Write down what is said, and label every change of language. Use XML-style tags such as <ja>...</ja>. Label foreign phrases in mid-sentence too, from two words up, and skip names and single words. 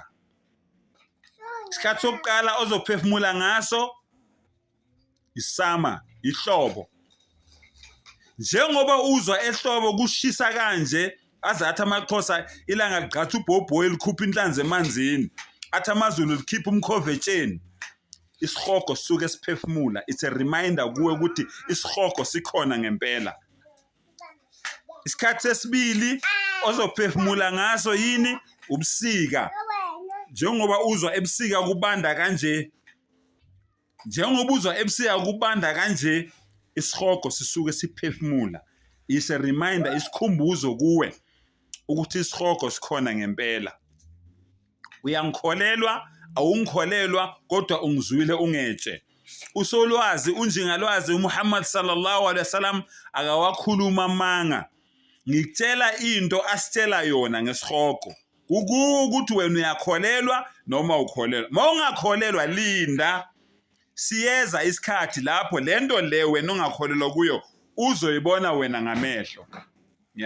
<zu>Isikhathi sokuqala ozophefumula ngaso isama, ihlobo. Njengoba uzwa ehlobo kushisa kanje, azathi amaXhosa ilanga ligqatha ubhobho elikhupha inhlanzi emanzini, athi amaZulu likhipha umkhovetsheni, isihoko sisuke siphefumula.</zu> <en>It's a reminder</en> <zu>kuwe ukuthi isihoko sikhona ngempela. Isikhathi sesibili ozophefumula ngaso yini? Ubusika. Njengoba uzwa ebusika kubanda kanje, njengoba uzwa ebusika kubanda kanje, isihoko sisuke siphefumula.</zu> <en>It's a reminder,</en> <zu>isikhumbuzo kuwe ukuthi isihoko sikhona ngempela. Uyangikholelwa, awungikholelwa, kodwa ungizwile ungetshe. Usolwazi, unjingalwazi uMuhammad</zu> <ar>صلى الله عليه وسلم</ar> <zu>akawakhuluma amanga. Ngikutshela into asitshela yona ngesihoko. Ukuthi wena uyakholelwa noma ukholelwa. Mawungakholelwa linda. Siyeza isikhathi lapho lento le wena ongakholelwa kuyo uzoyibona wena ngamehlo.</zu>